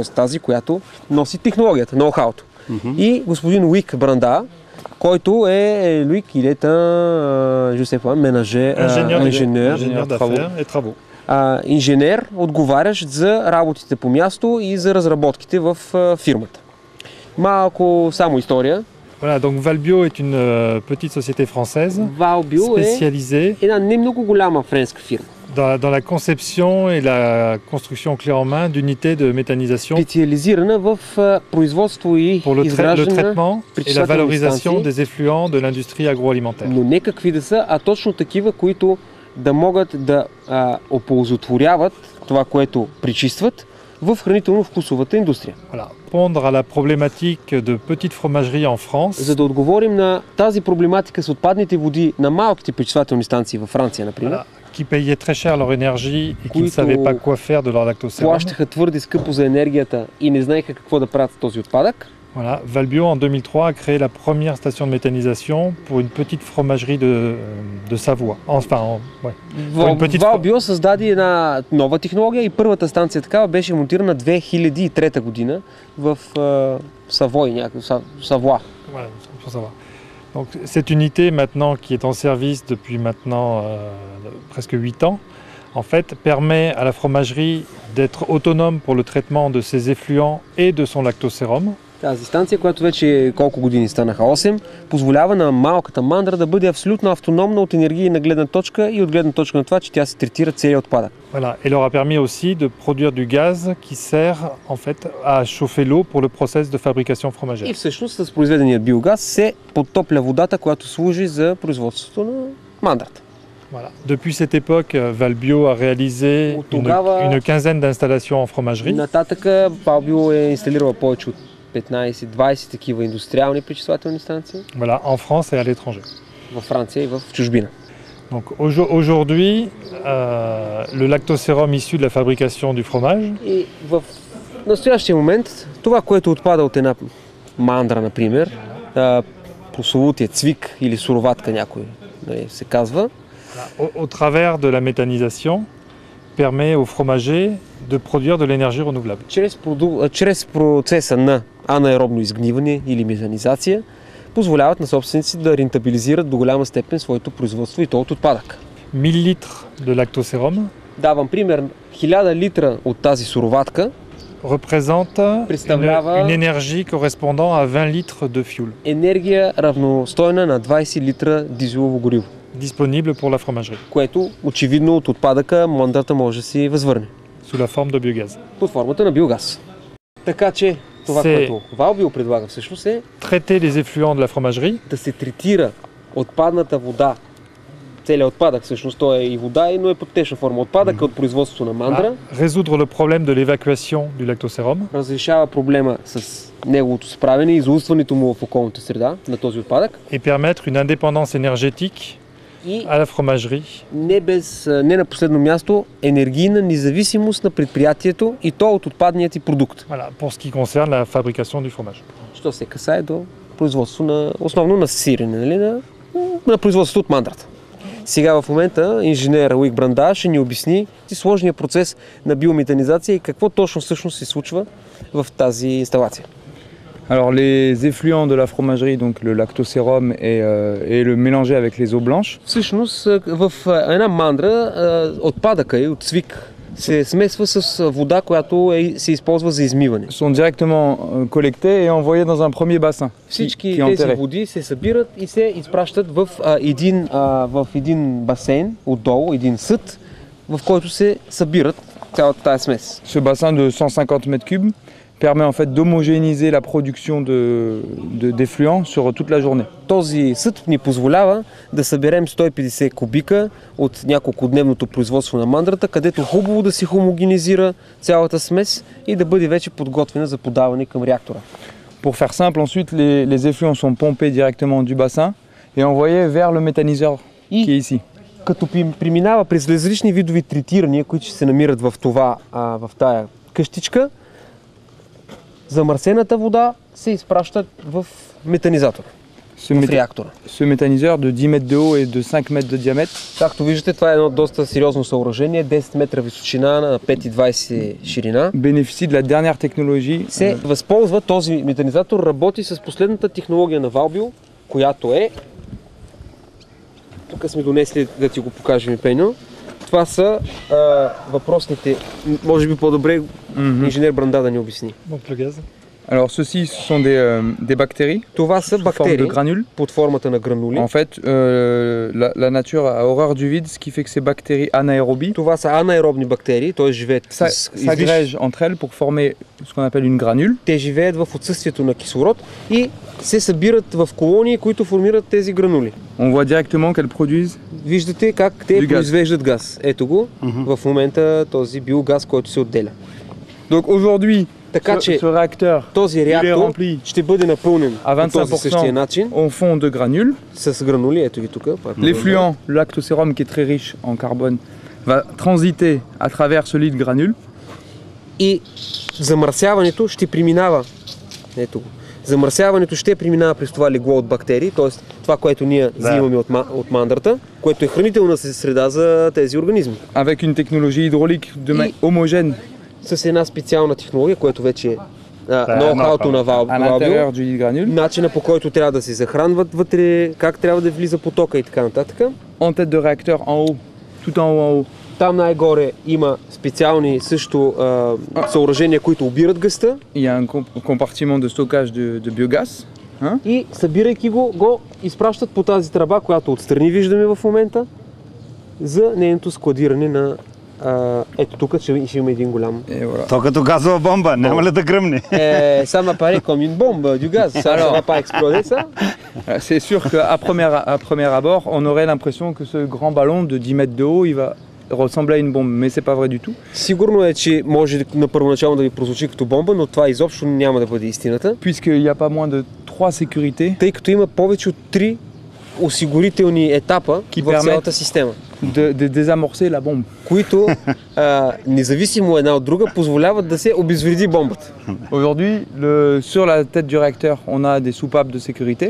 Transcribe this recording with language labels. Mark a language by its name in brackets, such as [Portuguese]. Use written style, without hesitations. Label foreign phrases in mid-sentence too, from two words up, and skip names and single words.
[Bulgarian] тази, която носи технологията, ноу-хауто. И господин Луик Бранда, който е Луик, инженер, отговарящ за работите по място и за разработките в фирмата. Малко само история. [French] Voilà, donc Valbio est une petite société française [Bulgarian] spécialisée една не много голяма френска фирма. [French] Dans la conception et la construction clé en main d'unités de méthanisation [Bulgarian] специализирана в производство и изграждане на пречиствателни станции, [French] des effluents de l'industrie agroalimentaire. [Bulgarian] Но не какви да са, а точно такива, които да могат да оползотворяват това, което пречистват в хранително-вкусовата индустрия. [French] Répondre à la problématique de petites fromageries en France. [Bulgarian] За да отговорим на тази проблематика с отпадните води на малките пречиствателни станции във Франция, например, [French] qui payaient très cher leur énergie et qui ne savaient pas quoi faire de leur lactosérum. [Bulgarian] Плащаха твърде скъпо за енергията и не знаеха какво да правят с този отпадък. [French] Voilà, Valbio en 2003 a créé la première station de méthanisation pour une petite fromagerie de Savoie. [Bulgarian] Valbio създаде една нова технология и първата станция такава беше монтирана 2003 година в Савой, Савоа. [French] Donc, cette unité maintenant qui est en service depuis maintenant presque 8 ans, en fait, permet à la fromagerie d'être autonome pour le traitement de ses effluents et de son lactosérum. [Bulgarian] Тази станция, която вече колко години станаха 8, позволява на малката мандра да бъде абсолютно автономна от енергийна гледна точка и от гледна точка на това, че тя се третира целият отпадък. [French] Voilà, et leur a permis aussi de produire du gaz qui sert en fait à chauffer l'eau pour le process de fabrication fromagère. [Bulgarian] И всъщност с произведения биогаз се подтопля водата, която служи за производството на мандрата. [French] Voilà. Depuis cette époque, Valbio a réalisé une quinzaine d'installations en fromagerie. [Bulgarian] Нататъка Valbio е инсталирала повече от 15-20 такива индустриални пречиствателни станции. [French] Voilà, en France et à l'étranger. [Bulgarian] Във Франция и в чужбина. [French] Donc aujourd'hui, le lactosérum issu de la fabrication du fromage. [Bulgarian] И в настоящия момент това, което отпада от една мандра, например, прословутия цвик или суроватка някой се казва. [French] Au travers de la méthanisation, permet aux fromagers de produire de l'énergie renouvelable. [Bulgarian] Чрез процеса на анаеробно изгниване или метанизация позволяват на собственици да рентабилизират до голяма степен своето производство и то от отпадък. [French] 1000 литра de lactosérum. [Bulgarian] Давам пример, 1000 литра от тази суроватка [French] представлява une énergie correspondant à 20 litres de fuel. [Bulgarian] Енергия равностойна на 20 литра дизелово гориво. [French] Disponible pour la fromagerie. [Bulgarian] Което очевидно от отпадъка мандрата може да си възвърне. [French] Sous la forme de biogaz. [Bulgarian] Под формата на биогаз. Така че Това, което Valbio предлага всъщност е [French] traiter les effluents de la fromagerie [Bulgarian] да се третира отпадната вода. Целият отпадък всъщност, той е и вода, но е под течна форма. Отпадък от производството на мандра. [French] Résoudre le problème de l'évacuation du lactosérum. [Bulgarian] Разрешава проблема с неговото справяне и излъчването му в околната среда на този отпадък. [French] Et permettre une indépendance énergétique [Bulgarian] И [French] à la fromagerie. [Bulgarian] не на последно място, енергийна независимост на предприятието и то от отпадният и продукт. [French] Voilà, pour ce qui concerne la fabrication du fromage. [Bulgarian] Що се касае до производство на, основно на сирене, нали, на производството от мандрата. Сега в момента инженер Луик Бранда ще ни обясни сложния процес на биометанизация и какво точно всъщност се случва в тази инсталация. [French] Alors les effluents de la fromagerie, donc le lactosérum et le mélanger avec les eaux blanches. [Bulgarian] Всъщност в една мандра отпадъка и от цвик се смесва с вода, която се използва за измиване. [French] Sont directement collectés et envoyés dans un premier bassin. [Bulgarian] Всички тези води се събират и се изпращат в един басейн отдолу, един съд, в който се събират цялата тая смес. [French] Ce bassin de 150 mètres cubes permet en fait d'homogénéiser la production d'effluents sur toute la journée. [Bulgarian] Този съд ни позволява да съберем 150 кубика от няколкодневното производство на мандрата, където хубаво да се хомогенизира цялата смес и да бъде вече подготвена за подаване към реактора. [French] Pour faire simple, ensuite les effluents sont pompés directement du bassin et envoyés vers le méthaniseur qui est ici. [Bulgarian] Като преминава през различни видови третирания, които се намират в тая къщичка, замърсената вода се изпраща в метанизатора, в реактора. [French] Ce méthaniseur de 10 mètres de haut et de 5 mètres de diamètre. [Bulgarian] Както виждате, това е едно доста сериозно съоръжение, 10 метра височина на 5,20 ширина. [French] Bénéficie de la dernière technologie. [Bulgarian] Се възползва, този метанизатор работи с последната технология на Valbio, която е... Тук сме донесли да ти го покажем, Пеньо. Това са въпросните, може би по-добре инженер Бранда да ни обясни. [French] Donc le gaz. Alors ceux-ci ce sont des bactéries. [Bulgarian] Това са бактерии под формата на гранули. [French] En fait, la nature a horreur du vide, ce qui fait que ces bactéries anaérobies. [Bulgarian] Това са анаеробни бактерии, т.е. живеят [French] s'agrègent entre elles pour former ce qu'on appelle une granule. [Bulgarian] Те живеят в отсъствието на кислород и се събират в колонии, които формират тези гранули. [French] On voit directement qu'elles produisent. [Bulgarian] Виждате как те произвеждат газ. Ето го, в момента този биогаз, който се отделя. [French] Donc aujourd'hui, [Bulgarian] така че този реактор ще бъде напълнен по този същия начин [French] en fond de granules. [Bulgarian] С гранули, ето ги тук. [French] L'effluent, le lactosérum qui est très riche en carbone, va transiter à travers ce lit de granules. [Bulgarian] И замърсяването ще преминава. Ето го. Замърсяването ще преминава през това легло от бактерии, т.е. това, което ние взимаме от мандрата, което е хранителна среда за тези организми. [French] Avec une technologie hydraulique homogène. [Bulgarian] С една специална технология, която вече е ноу-хауто на Valbio, начина по който трябва да се захранват вътре, как трябва да влиза потока и така нататък. [French] En tête de réacteur en haut, tout en haut en haut. [Bulgarian] Там най-горе има специални също съоръжения, които обират газта. [French] Il y a un compartiment de stockage de biogaz. [Bulgarian] И събирайки го изпращат по тази тръба, която отстрани виждаме в момента, за нейното складиране на... ето тук ще има един голям... То като газова бомба, няма ли да гръмне? [French] Ça m'apparaît comme une bombe du gaz, ça ne va pas exploser ça? C'est sûr qu'à premier abord, on aurait l'impression que ce grand ballon de 10 mètres de haut, il va ressembler à une bombe, mais c'est pas vrai du tout. [Bulgarian] Сигурно е, че може на първоначално да ви прозвучи като бомба, но това изобщо няма да бъде истината. [French] Puisqu'il n'y a pas moins de 3 sécurités. [Bulgarian] Тъй като има повече от 3 осигурителни етапа в цялата система. [French] De désamorcer la bombe. [Bulgarian] Които, независимо една от друга, позволяват да се обезвреди бомбата. [French] Aujourd'hui, sur la tête du réacteur, on a des soupapes de sécurité.